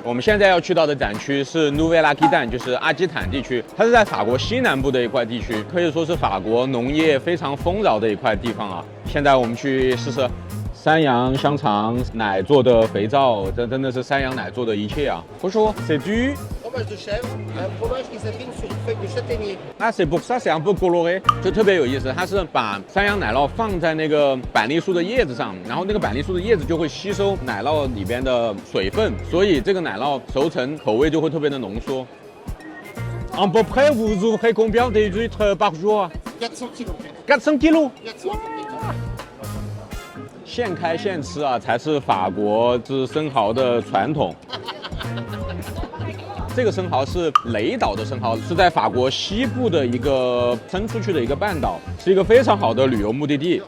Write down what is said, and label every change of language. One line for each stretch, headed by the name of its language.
Chinese: 我们现在要去到的展区是 Nouvelle Aquitaine， 就是阿基坦地区。它是在法国西南部的一块地区，可以说是法国农业非常丰饶的一块地方啊。现在我们去试试山羊香肠奶做的肥皂，这真的是山羊奶做的一切啊！不说
French: c'est du Fromage de chèvre, un fromage qui s'affine sur une feuille de châtaignier. Ah, c'est pour ça, c'est un peu coloré，
Chinese: 就特别有意思。它是把山羊奶酪放在那个板栗树的叶子上，然后那个板栗树的叶子就会吸收奶酪里边的水分，所以这个奶酪熟成口味就会特别的浓缩。
French: À peu près, vous ouvrez combien de litres par jour? 400 kilos. 400 kilos. 400 kilos.
Chinese: 现开现吃啊，才是法国之生蚝的传统。这个生蚝是雷岛的生蚝，是在法国西部的一个伸出去的一个半岛，是一个非常好的旅游目的地。